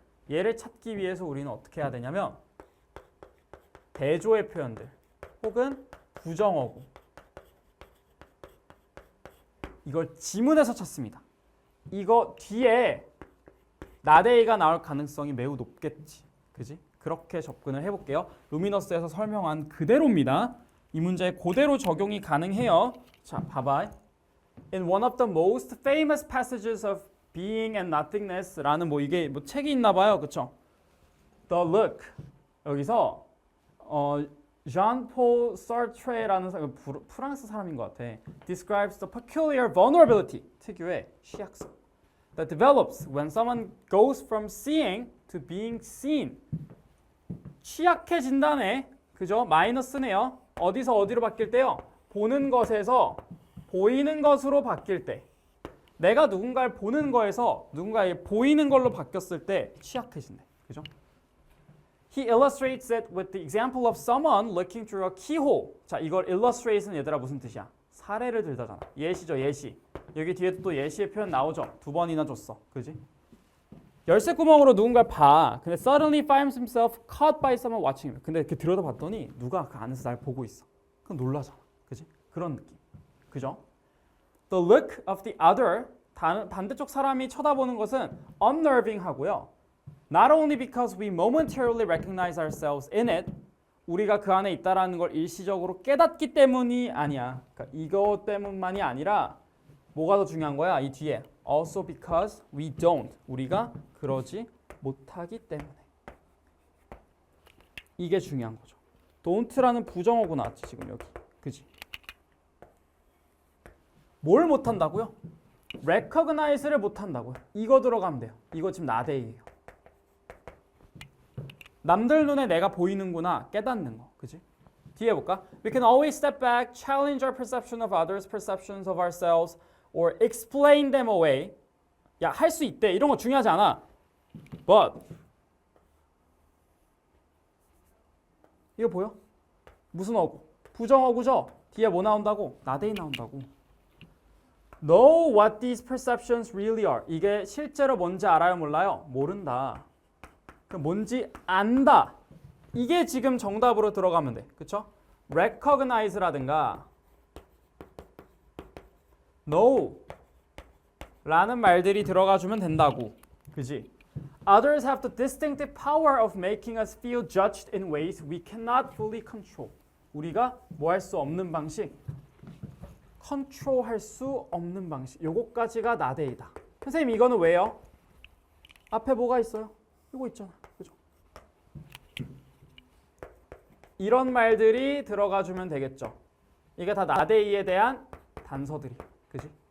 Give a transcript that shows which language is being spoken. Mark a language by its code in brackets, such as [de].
[ko] 얘를 찾기 위해서 우리는 어떻게 해야 되냐면 대조의 표현들 혹은 부정어구 이걸 지문에서 찾습니다. 이거 뒤에 나데이가 나올 가능성이 매우 높겠지. 그지? 그렇게 접근을 해볼게요. 루미너스에서 설명한 그대로입니다. 이 문제 그대로 적용이 가능해요. 자, 봐봐. [en] In one of the most famous passages of Being and Nothingness [ko] 라는 뭐 이게 뭐 책이 있나 봐요. 그쵸? The Look. 여기서 Jean-Paul Sartre라는 사람, 프랑스 사람인 것 같아. [en] Describes the peculiar vulnerability, [ko] 특유의 취약성, [en] that develops when someone goes from seeing to being seen. [ko] 취약해진다네. 그죠? 마이너스네요. 어디서 어디로 바뀔 때요? 보는 것에서 보이는 것으로 바뀔 때. 내가 누군가를 보는 거에서 누군가에게 보이는 걸로 바뀌었을 때 취약해진대. 그죠? [en] He illustrates it with the example of someone looking through a keyhole. [ko] 자, 이걸 illustrate는 얘들아 무슨 뜻이야? 사례를 들다잖아. 예시죠, 예시. 여기 뒤에도 또 예시의 표현 나오죠. 2번이나 줬어. 그지? 열쇠 구멍으로 누군가를 봐. 근데 [en] suddenly finds himself caught by someone watching him. [ko] 근데 이렇게 들여다봤더니 누가 그 안에서 날 보고 있어. 그럼 놀라잖아. 그지? 그런 느낌. 그죠? [en] The look of the other. [ko] 반대쪽 사람이 쳐다보는 것은 unnerving 하고요. [en] Not only because we momentarily recognize ourselves in it. [ko] 우리가 그 안에 있다라는 걸 일시적으로 깨닫기 때문이 아니야. 그러니까 이거 때문만이 아니라 뭐가 더 중요한 거야? 이 뒤에. [en] Also because we don't. [ko] 우리가 그러지 못하기 때문에. 이게 중요한 거죠. don't라는 부정어구 나왔지 지금 여기. 그지? 뭘 못한다고요? recognize를 못한다고요. 이거 들어가면 돼요. 이거 지금 나대이에요. 남들 눈에 내가 보이는구나 깨닫는 거. 그지? 뒤에 볼까? [en] We can always step back, challenge our perception of others' perceptions of ourselves or explain them away. [ko] 야, 할 수 있대. 이런 거 중요하지 않아. But 이거 보여? 무슨 어구? 부정어구죠? 뒤에 뭐 나온다고? 나대이 나온다고. [en] Know what these perceptions really are. [ko] 이게 실제로 뭔지 알아요? 몰라요? 모른다. 그럼 뭔지 안다. 이게 지금 정답으로 들어가면 돼. 그쵸? recognize라든가 know 라는 말들이 들어가주면 된다고. 그지? [en] Others have the distinctive power of making us feel judged in ways we cannot fully control. [ko] 우리가 뭐 할 수 없는 방식? 컨트롤할 수 없는 방식. 요거까지가 나대이다. 선생님 이거는 왜요? 앞에 뭐가 있어요? 이거 있잖아. 그죠? 이런 말들이 들어가주면 되겠죠. 이게 다 나대이에 대한 단서들이. 그지?